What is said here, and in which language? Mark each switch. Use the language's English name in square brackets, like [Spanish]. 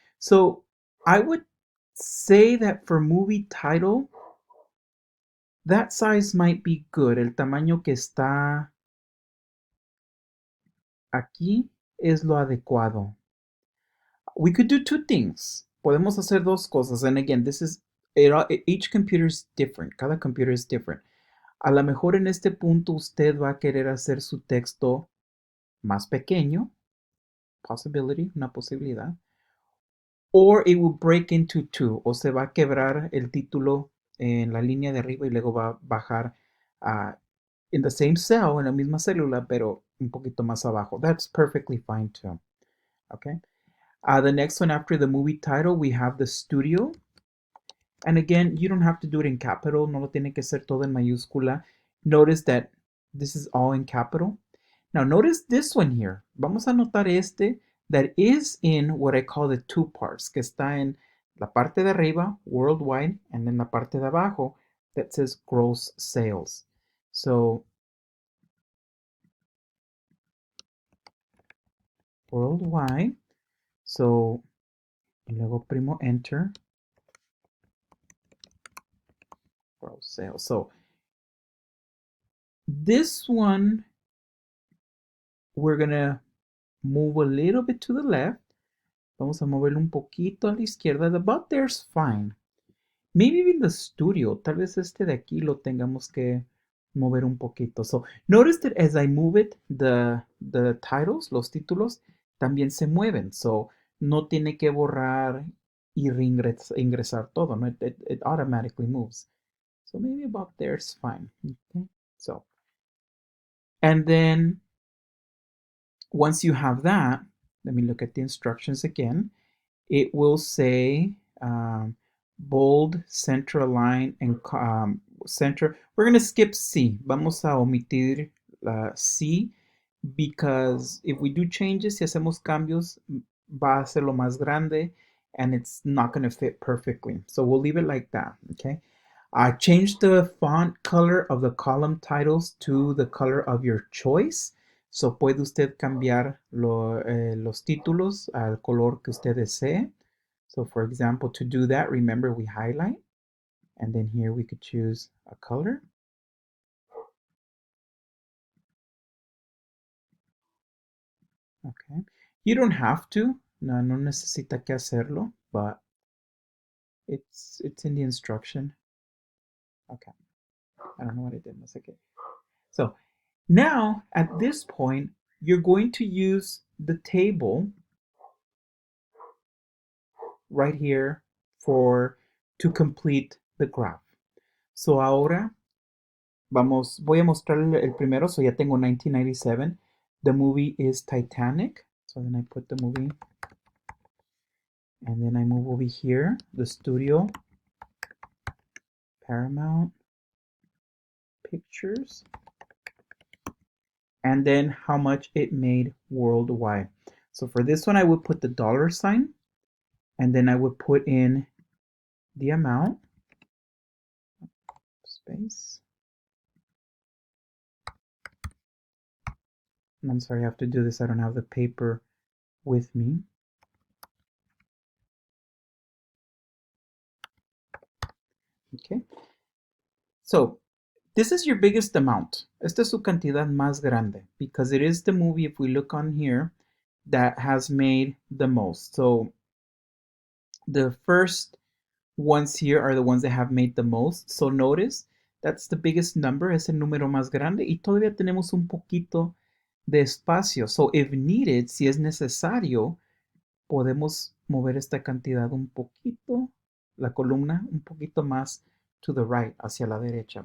[English] So I would say that for movie title, that size might be good. [Spanish] El tamaño que está aquí es lo adecuado. [English] We could do two things. [Spanish] Podemos hacer dos cosas. [English] And again, each computer is different. Cada computer is different. [Spanish] A lo mejor en este punto usted va a querer hacer su texto más pequeño. Possibility, una posibilidad. [English] Or it will break into two. [Spanish] O se va a quebrar el título en la línea de arriba y luego va a bajar [English] in the same cell, [Spanish] en la misma célula, pero un poquito más abajo. [English] That's perfectly fine too. Okay. The next one after the movie title, we have the studio. And again, you don't have to do it in capital. [Spanish] No lo tiene que ser todo en mayúscula. [English] Notice that this is all in capital. Now notice this one here. [Spanish] Vamos a notar este [English] that is in what I call the two parts, [Spanish] que está en la parte de arriba, [English] worldwide, and then [Spanish] la parte de abajo [English] that says gross sales. So worldwide. [Spanish] So, y luego primo enter. [English] Gross sales. So this one, we're gonna move a little bit to the left. [Spanish] Vamos a moverlo un poquito a la izquierda. [English] About there's fine. Maybe even the studio. [Spanish] Tal vez este de aquí lo tengamos que mover un poquito. [English] So notice that as I move it, the titles, [Spanish] los títulos, también se mueven. So no tiene que borrar y ingresar todo. [English] No? It automatically moves. So maybe about there's fine. Okay. So, and then once you have that, let me look at the instructions again. It will say bold, center align, and center. We're going to skip C. [Spanish] Vamos a omitir C [English] because if we do changes, [Spanish] si hacemos cambios, va a ser lo más grande [English] and it's not going to fit perfectly. So we'll leave it like that, okay? Change the font color of the column titles to the color of your choice. [Spanish] So puede usted cambiar los títulos al color que usted desee. [English] So for example, to do that, remember we highlight. And then here we could choose a color. Okay. You don't have to. [Spanish] No necesita que hacerlo, [English] but it's in the instruction. Okay. I don't know what I did. That's okay. So now at this point, you're going to use the table right here to complete the graph. [Spanish] So ahora voy a mostrar el primero. [English] So [Spanish] ya tengo [English] 1997. The movie is Titanic. So then I put the movie. And then I move over here, the studio, Paramount Pictures. And then how much it made worldwide. So for this one, I would put the $sign. And then I would put in the amount. Space. I'm sorry, I have to do this. I don't have the paper with me. Okay. So this is your biggest amount. Esta es su cantidad más grande because it is the movie, if we look on here, that has made the most. So the first ones here are the ones that have made the most. So notice that's the biggest number, [Spanish] es el número más grande y todavía tenemos un poquito de espacio. [English] So if needed, [Spanish] si es necesario, podemos mover esta cantidad un poquito, la columna un poquito más [English] to the right, [Spanish] hacia la derecha.